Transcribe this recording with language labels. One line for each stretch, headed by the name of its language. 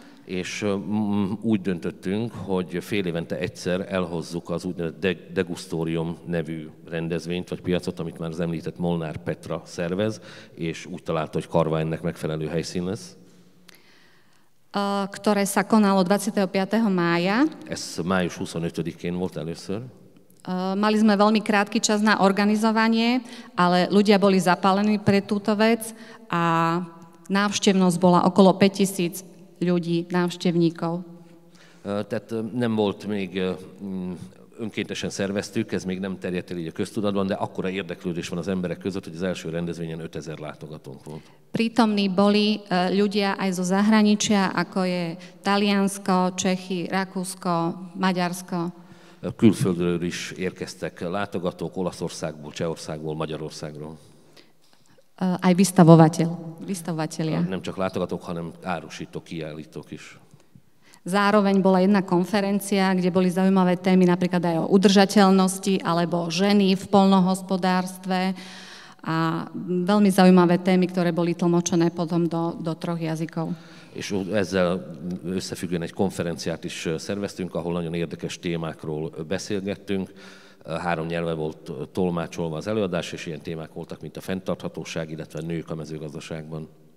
Hungarian: És úgy döntöttünk, hogy fél évente egyszer elhozzuk az úgynevezett degustórium nevű rendezvényt, vagy piacot, amit már az említett Molnár Petra szervez, és úgy találta, hogy Karva ennek megfelelő helyszín lesz.
Slovak: Ktoré sa konalo 25. mája.
Hungarian: Ez május 25-én volt először.
Slovak: Mali sme veľmi krátky čas na organizovanie, ale ľudia boli zapálení pre túto vec a návštevnosť bola okolo 5000 ľudí, návštevníkov.
Hungarian: Tehát nem volt még, önkéntesen szerveztük, ez még nem terjedt el így a köztudatban, de akkora érdeklődés van az emberek között, hogy az első rendezvényen 5000 látogatónk volt.
Slovak: Prítomní boli ľudia aj zo zahraničia, ako je Taliansko, Čechy, Rakúsko, Maďarsko.
Hungarian: Külföldről is érkeztek látogatók, Olaszországból, Csehországból, Magyarországról.
Slovak: Aj vystavovatelia.
Hungarian: Nem csak látogatók, hanem árusítók, kiállítók is.
Slovak: Zároveň bola jedna konferencia, kde boli zaujímavé témy napríklad aj o udržateľnosti alebo ženy v poľnohospodárstve a veľmi zaujímavé témy, ktoré boli tlmočené potom do 3 jazykov.
Hungarian: És ezzel összefüggően egy konferenciát is szerveztünk, ahol nagyon érdekes témákról beszélgettünk. 3 nyelve volt tolmácsolva az előadás, és ilyen témák voltak, mint a fenntarthatóság, illetve nők a mezőgazdaságban.